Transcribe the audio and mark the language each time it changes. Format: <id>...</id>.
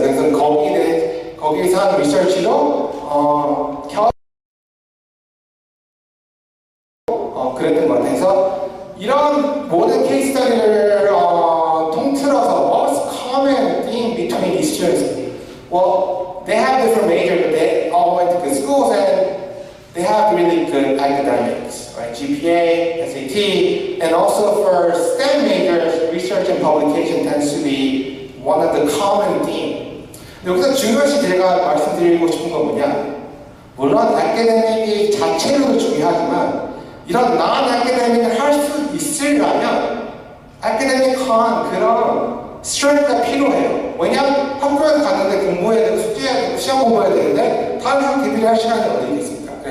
<ko>그래서 거기에서 한 리서치로 그랬던 것 같아서 이런 모든 케이스 스터디를 통틀어서</ko> <en>what's common theme between these students? Well, they have different majors, but they all went to good schools and they have really good academics, right? GPA, SAT, and also for STEM majors, research and publication tends to be one of the common themes.</en> <ko>여기서 중요시 제가 말씀드리고 싶은 건 뭐냐? 물론 아카데믹이 자체로도 중요하지만 이런 non-아카데믹을 할 수 있으려면 아카데믹한 그런 스트레스가 필요해요. 왜냐면 학교에 갔는데 공부해야 되고 숙제해야 되고 시험 공부해야 되는데 다른 학생들이 할 시간이 어디 있겠습니까?</ko>